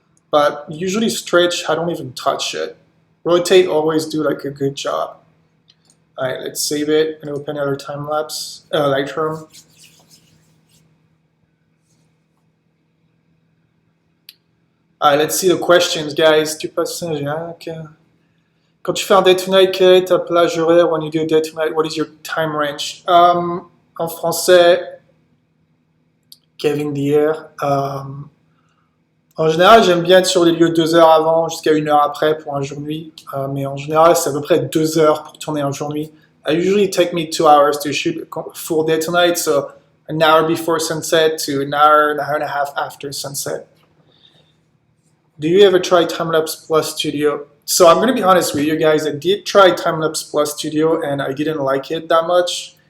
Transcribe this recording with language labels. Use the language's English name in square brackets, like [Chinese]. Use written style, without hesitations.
[English] But usually stretch, I don't even touch it. Rotate, always do like a good job. All right, let's save it and open another time-lapse, Lightroom. All right, let's see the questions, guys. [French] Tu passes Saint-Jacques. Quand tu fais un day tonight, quelle est ta plage horaire? [English] When you do a day tonight, what is your time range? [French] En français, Kevin Dier. En général, j'aime bien être sur les lieux 2 heures avant jusqu'à 1 heure après pour un jour-nuit. Mais en général, c'est à peu près 2 heures pour tourner un jour-nuit. [English] I usually take me 2 hours to shoot a full day tonight, so an hour before sunset to an hour and a half after sunset. Do you ever try Time-lapse Plus Studio? So I'm going to be honest with you guys. I did try Time-lapse Plus Studio and I didn't like it that much.